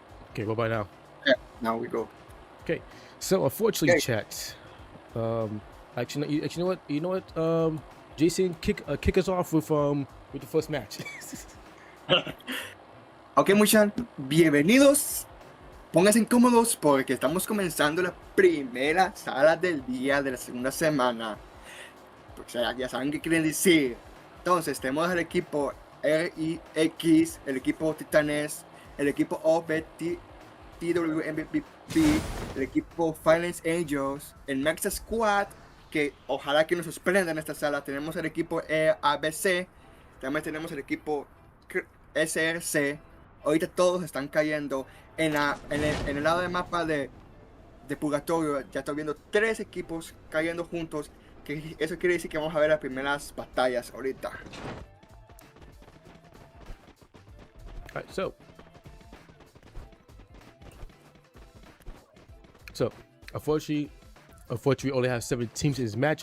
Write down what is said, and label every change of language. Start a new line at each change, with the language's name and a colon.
English: Okay, what about now? Yeah, now we go. Okay, so unfortunately, Okay. chat. Actually, you know what? Jason, kick us off with the first match.
Spanish: Ok, muchachos, bienvenidos. Pónganse cómodos porque estamos comenzando la primera sala del día de la segunda semana. O sea, ya saben qué quieren decir. Entonces, tenemos el equipo RIX, el equipo Titanes, el equipo TWMVP, el equipo Finance Angels, el Max Squad, que ojalá que nos sorprenda en esta sala. Tenemos el equipo ABC, también tenemos el equipo SRC. Ahorita todos están cayendo en el lado del mapa de Purgatorio. Ya estoy viendo 3 equipos cayendo juntos, que eso quiere decir que vamos a ver las primeras batallas ahorita.
English: Alright, so unfortunately, we only have 7 teams in this match.